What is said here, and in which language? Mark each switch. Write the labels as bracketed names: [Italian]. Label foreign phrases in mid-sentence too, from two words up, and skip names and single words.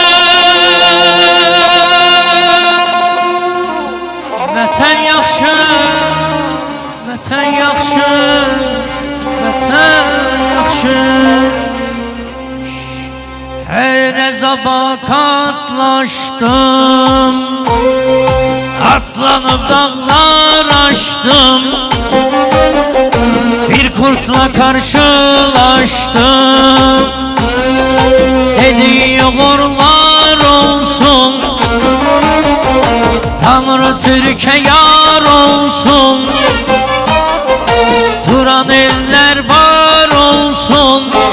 [Azerbaijani] Vətən yaxşı, vətən yaxşı, vətən yaxşı. [Turkish] Hər əzaba katlaşdım, atlanıb dağlar aşdım, bir kurtla karşılaştım. Dedi uğurlar olsun, Tanrı Türk'e yar olsun, Turan eller var olsun.